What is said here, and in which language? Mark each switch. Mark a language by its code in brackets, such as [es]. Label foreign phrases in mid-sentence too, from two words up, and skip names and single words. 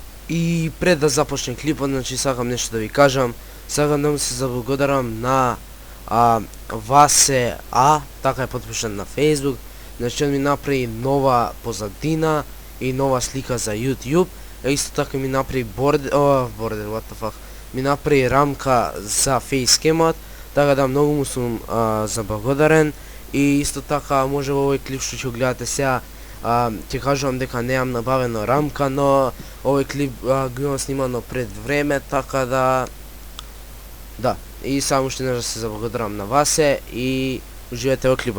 [mk] И пред да започне клипот, значи сакам нешто да ви кажам. Сакам да му се заблагодарам на Васе А, така е подпишан на Facebook. Значи он ми направи нова позадина и нова слика за YouTube. Исто така ми направи бордер, [en] what the fuck. [mk] Ми направи рамка за фейскемот, така да многу му сум заблагодарен. И исто така може во овој клип што ќе гледате сега, ќе кажувам дека немам набавено рамка, но овој клип го имам снимано пред време, така да и само уште еднаш да се заблагодарам на Васе и уживете во клипот.